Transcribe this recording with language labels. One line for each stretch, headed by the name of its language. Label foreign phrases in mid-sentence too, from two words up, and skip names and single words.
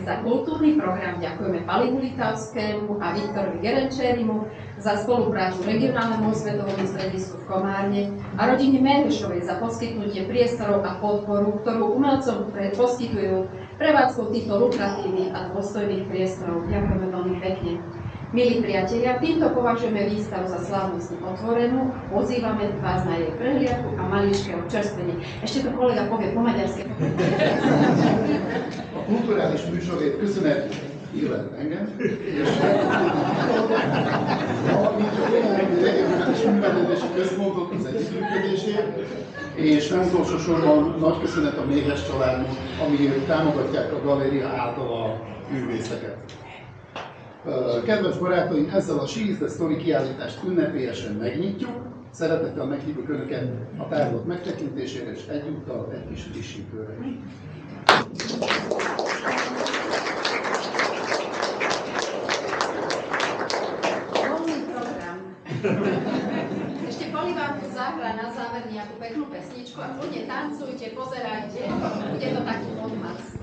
Slovak: Za kultúrny program ďakujeme Palivu Litavskému a Viktorovi Gerenčérimu, za spoluprácu regionálnemu osvetovému stredisku v Komárne a rodine Merešovej za poskytnutie priestorov a podporu, ktorú umelcom poskytujú prevádzkou týchto lukratívnych a dôstojných priestorov. Ďakujeme veľmi pekne. Milí priatelia, týmto považujeme výstavu za slávnostne otvorenú a pozývame vás na jej prehliadku a maličké občerstvenie. Ešte to kolega povie po maďarsky.
Hungarian: A kulturális műsorért köszönet illet engem, és a regionális művelődési központot az együttműködésért, és nem utolsó sorban nagy köszönet a Méhes családnak, amiért támogatják a galéria által a művészeket. Kedves barátaim, ezzel a She is the Story kiállítást ünnepélyesen megnyitjuk. Szeretettel meghívjuk Önöket a tárlat megtekintésére, és egyúttal egy kis frissítőre is.
Slovak: Voľný program. Ešte Poli vám tu zahrá na záver nejakú peknú pesničku a kľudne tancujte, pozerajte, bude to taký odmaz.